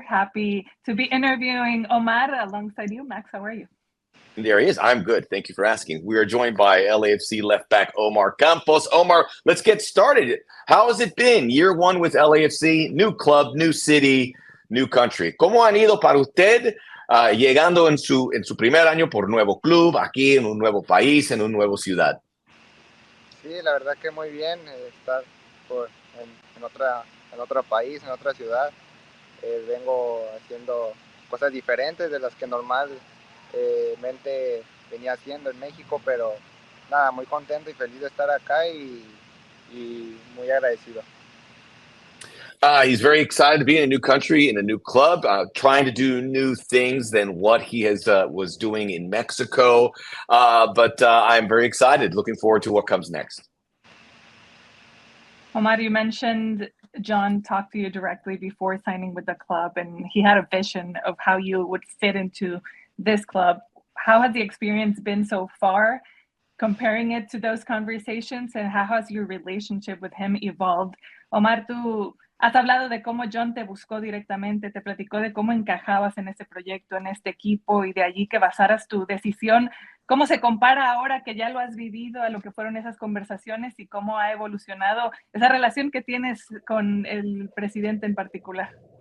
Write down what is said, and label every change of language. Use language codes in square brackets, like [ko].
[en] Happy to be interviewing Omar alongside you. Max, how are you? There he is. I'm good. Thank you for asking. We are joined by LAFC left back Omar Campos. Omar, let's get started. How has it been? Year 1 with LAFC, new club, new city, new country. [es] ¿Cómo han ido para usted? Llegando en su primer año por nuevo club, aquí en un nuevo país, en una nueva ciudad. Sí, la verdad que muy bien estar en otro país, en otra ciudad. Vengo haciendo cosas diferentes de las que normalmente venía haciendo en México, pero nada, muy contento y feliz de estar acá y muy agradecido. [en] He's very excited to be in a new country, in a new club, trying to do new things than what he was doing in Mexico. But I'm very excited, looking forward to what comes next. Omar, you mentioned John talked to you directly before signing with the club, and he had a vision of how you would fit into this club. How has the experience been so far, comparing it to those conversations, and how has your relationship with him evolved? [es] Omar, tú has hablado de cómo John te buscó directamente, te platicó de cómo encajabas en este proyecto, en este equipo, y de allí que basaras tu decisión. ¿Cómo se compara ahora que ya lo has vivido a lo que fueron esas conversaciones y cómo ha evolucionado esa relación que tienes con el presidente en particular?